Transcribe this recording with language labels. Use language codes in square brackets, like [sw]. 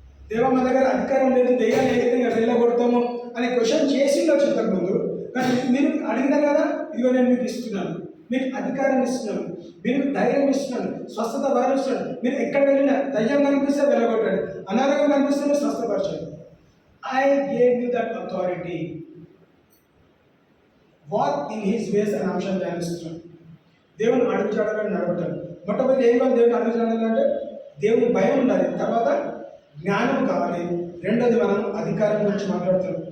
[te] దేవ మన దగ్గర అధికారం లేదు, దెయ్యాన్ని ఏ విధంగా వెళ్ళగొడతాము అని క్వశ్చన్ చేసిండొచ్చు ఇంతకుముందు. కానీ మీరు అడిగినారు కదా, ఇదిగో నేను మీకు ఇస్తున్నాను, మీకు అధికారం ఇస్తున్నాను, మీకు ధైర్యం ఇస్తున్నాను, స్వస్థత వరం ఇస్తున్నాను. మీరు ఎక్కడ వెళ్ళినా దయ్యం కనిపిస్తే వెళ్ళగొట్టండి, అనారోగ్యం కనిపిస్తే స్వస్థపరచండి. [en] I gave you that authority. Walk in his ways [te] అనే అంశం ధ్యానిస్తున్నాను. దేవుని అడుగుజాడలో నడవటం. మొట్టమొదటి ఏం కావాలి? దేవుని అడుగుజాడాలంటే దేవుని భయం ఉండాలి, తర్వాత జ్ఞానం కావాలి, రెండోది మనం అధికారం గురించి మాట్లాడుతున్నాం.